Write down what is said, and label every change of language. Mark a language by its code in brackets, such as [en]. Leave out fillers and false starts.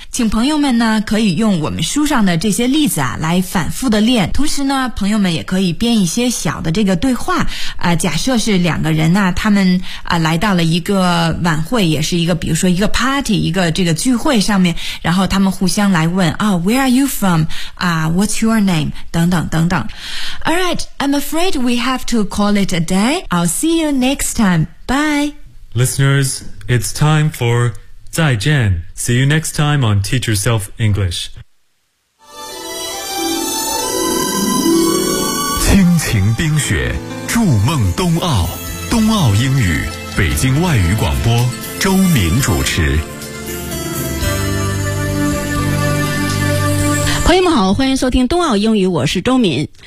[zh] 请朋友们呢可以用我们书上的这些例子啊来反复的练，同时呢朋友们也可以编一些小的这个对话假设是两个人呢、他们来到了一个晚会，也是一个比如说一个 party， 一个这个聚会上面，然后他们互相来问啊、 [en] Where are you from？啊、What's your name？ [zh] 等等等等。 [en] Alright, I'm afraid we have to call it a day. I'll see you next time. Bye. Listeners, it's time for [zh] 再见。 [en] See you next time on Teach Yourself English. [zh] 亲情冰雪，筑梦冬奥，冬奥英语，北京外语广播，周敏主持。朋友们好，欢迎收听冬奥英语，我是周敏。